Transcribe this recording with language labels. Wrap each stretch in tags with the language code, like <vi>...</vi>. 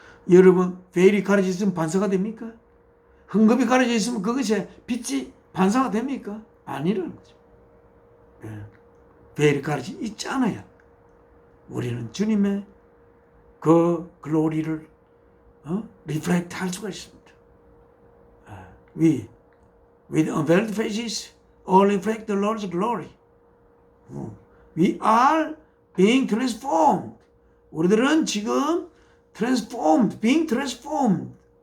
<ko>여러분, 베일이 가려져 있으면 반사가 됩니까? 흠금이 가려져 있으면 그것에 빛이 반사가 됩니까? 아니라는 거죠. 베일이 가려져 있지 않아야 우리는 주님의 그 글로리를 리플렉트 할 수가 있습니다.</ko> <en>We, with unveiled faces, all reflect the Lord's glory. We are being transformed.</en> <ko>우리들은 지금</ko> <en>being transformed.</en>